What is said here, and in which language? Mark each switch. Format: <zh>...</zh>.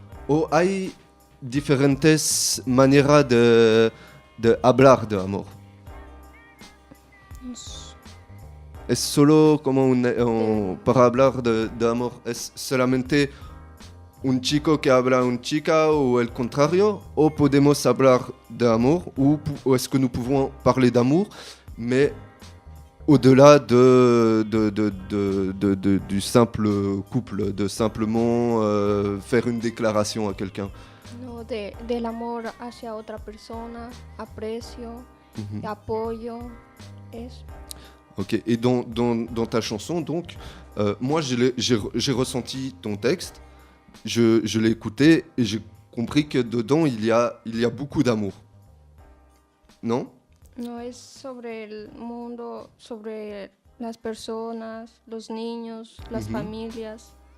<es>¿O hay diferentes maneras de hablar de amor? ¿Es solo como para hablar de amor? ¿Es solamente un chico que habla a una chica o el contrario? ¿O podemos hablar de amor?</es> <fr>¿O est-ce que nous pouvons parler d'amour, mais au-delà du simple couple, de simplement faire une déclaration à quelqu'un?</fr> <es>No, del amor hacia otra persona, aprecio, apoyo, eso.</es> <fr>Ok, et dans ta chanson, donc, moi j'ai ressenti ton texte, je l'ai écouté et j'ai compris que dedans il y a beaucoup d'amour. Non?</fr> <es>No, es sobre el mundo, sobre las personas, los niños, las familias.</es>